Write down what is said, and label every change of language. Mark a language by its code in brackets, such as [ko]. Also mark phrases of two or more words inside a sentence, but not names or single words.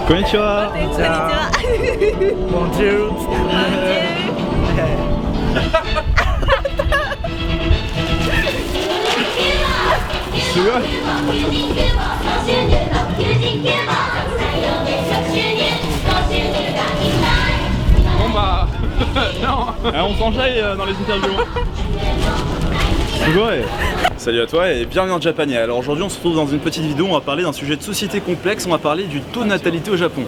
[ja] こんにちは。こんにちは。ボンジュール。すごい。 [fr] Bon bah non. On s'enchaîne dans les interviews. Salut à toi et bienvenue en Japania. Alors aujourd'hui on se retrouve dans une petite vidéo, on va parler d'un sujet de société complexe, on va parler du taux de natalité au Japon.